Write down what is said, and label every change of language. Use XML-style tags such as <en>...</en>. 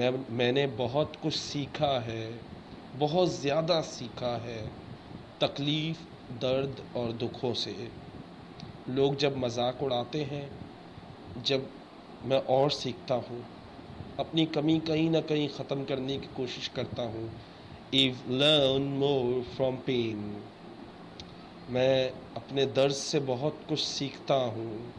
<ur>میں نے بہت کچھ سیکھا ہے، بہت زیادہ سیکھا ہے تکلیف، درد اور دکھوں سے. لوگ جب مذاق اڑاتے ہیں، جب میں اور سیکھتا ہوں، اپنی کمی کہیں نہ کہیں ختم کرنے کی کوشش کرتا ہوں.</ur> <en>I've learned more from pain.</en> <ur>میں اپنے درد سے بہت کچھ سیکھتا ہوں.</ur>